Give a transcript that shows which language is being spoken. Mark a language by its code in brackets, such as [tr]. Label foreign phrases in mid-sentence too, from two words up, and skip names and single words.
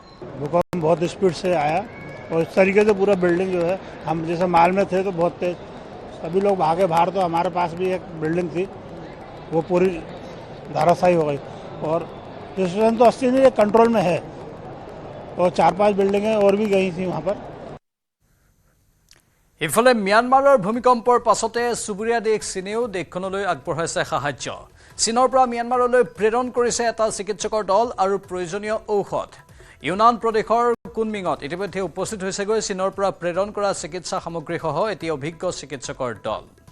[hi] भूकंप बहुत स्पीड से आया और इस तरीके से पूरा बिल्डिंग जो है हम जैसे माल में थे तो बहुत तेज सभी लोग भागे बाहर तो हमारे पास भी एक बिल्डिंग थी वो पूरी धाराशायी हो गई और सिचुएशन तो 80 कंट्रोल में है और 4-5 बिल्डिंगें और भी गई थी वहाँ पर। [as] ইফালে ম্যানমাৰৰ ভূমিকম্পৰ পাছতে চুবুৰীয়া দেশ চীনেও দেশখনলৈ আগবঢ়াইছে সাহায্য চীনৰ পৰা ম্যানমাৰলৈ প্ৰেৰণ কৰিছে এটা চিকিৎসকৰ দল আৰু প্ৰয়োজনীয় ঔষধ ইউনান প্ৰদেশৰ কুনমিঙত ইতিমধ্যে উপস্থিত হৈছেগৈ চীনৰ পৰা প্ৰেৰণ কৰা চিকিৎসা সামগ্ৰীসহ এটি অভিজ্ঞ চিকিৎসকৰ দল